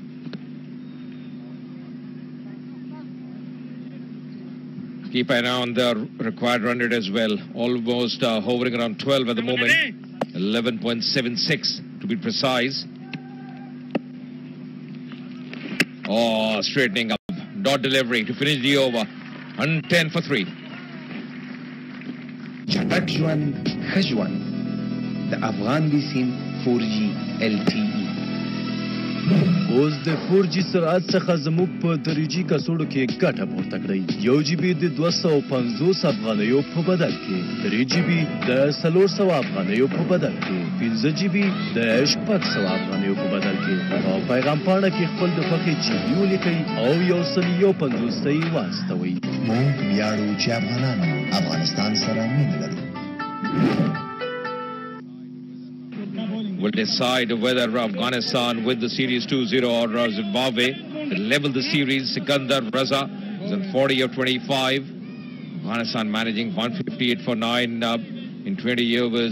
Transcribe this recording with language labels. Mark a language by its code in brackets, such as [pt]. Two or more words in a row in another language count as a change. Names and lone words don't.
[en] Keep an eye on the required run rate as well. Almost hovering around 12 at the moment. 11.76 to be precise. Oh, straightening up. Dot delivery to finish the over. 110 for 3. [ps] چټک ژوند ښه ژوند د افغان بیسیم 4G LTE اوس د 4G سرعت څخه زموږ په تدریجي کڅوړو کې ګټه پورته کړئ. 1 GB د 250 افغانیو په بدل کې، 3 GB د 400 افغانیو په بدل کې، 15 GB د 600 افغانیو په بدل کې. او پیغام پاڼه کې خپل د خوښې GB ولیکئ او 150 واستوئ. موږ ویاړو چې افغانان افغانستان سره مینه لرو. [en] Will decide whether Afghanistan win the series 2-0 or Zimbabwe. They level the series. Sikandar Raza is on 40 of 25. Afghanistan managing 158 for 9 in 20 overs.